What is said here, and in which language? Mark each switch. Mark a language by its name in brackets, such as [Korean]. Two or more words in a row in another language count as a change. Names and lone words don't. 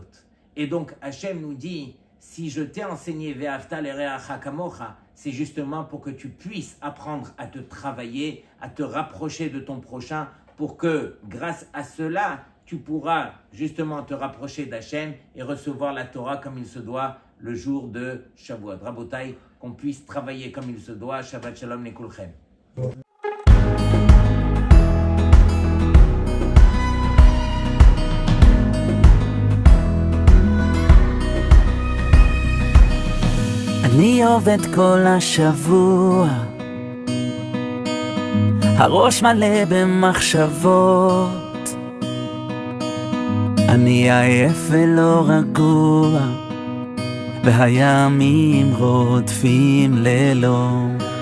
[French] Et donc Hachem nous dit, si je t'ai enseigné [Hebrew] ואהבת לרעך כמוך, [French] c'est justement pour que tu puisses apprendre à te travailler, à te rapprocher de ton prochain, pour que grâce à cela, tu pourras justement te rapprocher d'Hachem et recevoir la Torah comme il se doit le jour de Shavuot. Rabotai, qu'on puisse travailler comme il se doit. [Hebrew] שבת שלום לכולכם. אני עובד כל השבוע, הראש מלא במחשבות, אני עייף ולא רגוע, והימים רודפים לילות.